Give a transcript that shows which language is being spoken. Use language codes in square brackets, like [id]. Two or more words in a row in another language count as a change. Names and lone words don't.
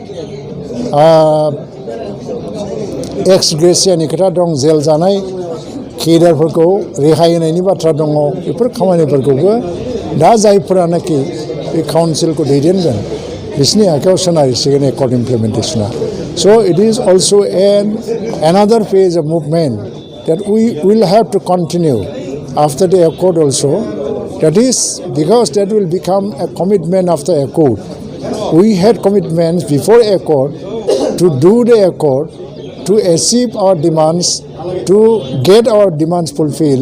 [brx] एक्स ग्रेसियानि खोथा दं जेल जानाय केडारफोरखौ रेहाय होनायनि बाथ्रा दङ बेफोर खामानिफोरखौबो दा जायफोरानाखि बे काउन्सिलखौ दैदेनगोन बिसोरनि आखायाव सोनारसिगोन [en] accord implementation so it is also' another phase of movement that we will have to continue after the accord also. That is because that will become a commitment after accord. We had commitments before accord to do the accord, to achieve our demands, to get our demands fulfilled.